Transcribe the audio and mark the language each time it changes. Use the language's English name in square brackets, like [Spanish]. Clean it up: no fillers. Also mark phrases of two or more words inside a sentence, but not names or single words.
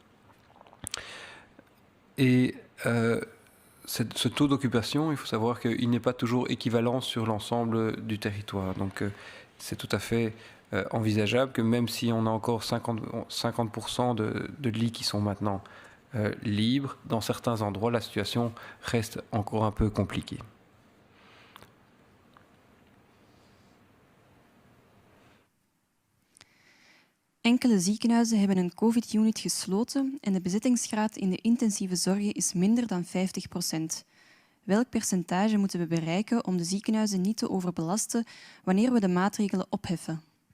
[French] Et ce taux d'occupation, il faut savoir qu'il n'est pas toujours équivalent sur l'ensemble du territoire. Donc c'est tout à fait envisageable que même si on a encore 50% de lits qui sont maintenant libres, dans certains endroits, la situation reste encore un peu compliquée. [Dutch] Enkele ziekenhuizen hebben een COVID-unit gesloten en de bezettingsgraad in de intensieve zorg is minder dan 50%. Welk percentage moeten we bereiken om de ziekenhuizen niet te overbelasten wanneer we de maatregelen opheffen?